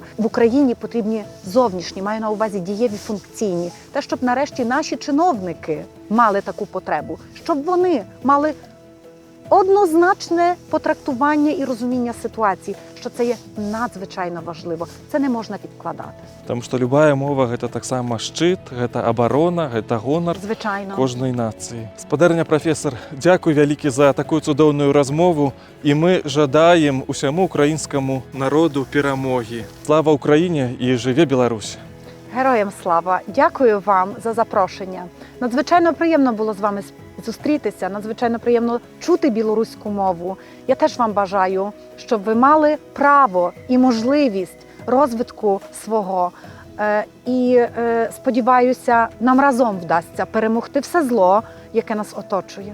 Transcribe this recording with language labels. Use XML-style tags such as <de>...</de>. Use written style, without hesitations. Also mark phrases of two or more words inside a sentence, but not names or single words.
<uk>В Україні потрібні зовнішні, маю на увазі дієві, функційні. Те, щоб нарешті наші чиновники мали таку потребу, щоб вони мали однозначне потрактування і розуміння ситуації, що це є надзвичайно важливо. Це не можна відкладати. Тому що</uk> <be>любая мова – гэта таксама шчыт, гэта абарона, гэта гонар</be> <uk>Звичайно.</uk> <be>кожнай нацыі. Спадарня прафесор, дзякуй вялікі за такую цудоўную размову, і мы жадаем усяму украінскаму народу перамогі.</be> <uk>Слава Україні</uk> <be>і жыве Беларусь!</be> <uk>Героям слава! Дякую вам за запрошення. Надзвичайно приємно було з вами зустрітися, надзвичайно приємно чути білоруську мову. Я теж вам бажаю, щоб ви мали право і можливість розвитку свого. І сподіваюся, нам разом вдасться перемогти все зло, яке нас оточує.</uk>